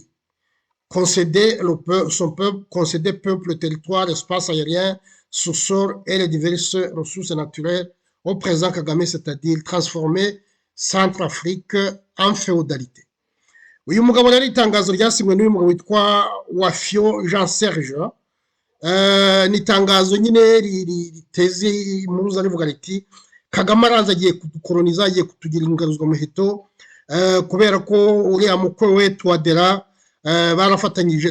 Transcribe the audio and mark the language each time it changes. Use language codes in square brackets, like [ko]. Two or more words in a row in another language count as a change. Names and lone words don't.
[fr] Concéder peuple, territoire, espace aérien, sous-sol et les diverses ressources naturelles au président Kagame, c'est-à-dire transformer Centrafrique en féodalité. [rw] Uyu mugabo rero itangazo ryasinywe n'uyu mugabo witwa Wafio Jean Serge. Ni itangazo nyine riteze impuruza rivuga riti Kagame araza agiye kudukoloniza, agiye kutugira ingaruzwa muheto, kubera ko uriya mukwe we Touadera barafatanyije.